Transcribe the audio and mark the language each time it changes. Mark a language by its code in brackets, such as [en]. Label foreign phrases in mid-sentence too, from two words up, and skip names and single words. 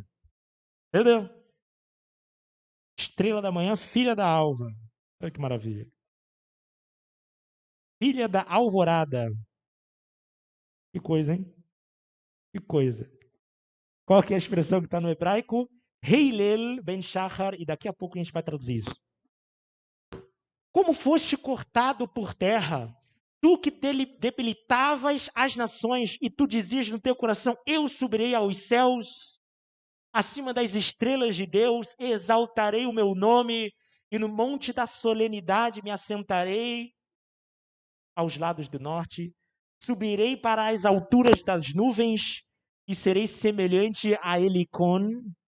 [pt] Entendeu? Estrela da manhã, filha da alva. Olha que maravilha. Filha da alvorada. Que coisa, hein? Que coisa. Qual que é a expressão que está no hebraico? [he] הילל בן שחר. [pt] E daqui a pouco a gente vai traduzir isso. Como foste cortado por terra, tu que debilitavas as nações, e tu dizias no teu coração, eu subirei aos céus, acima das estrelas de Deus, exaltarei o meu nome, e no monte da solenidade me assentarei aos lados do norte, subirei para as alturas das nuvens, e serei semelhante a Elicon,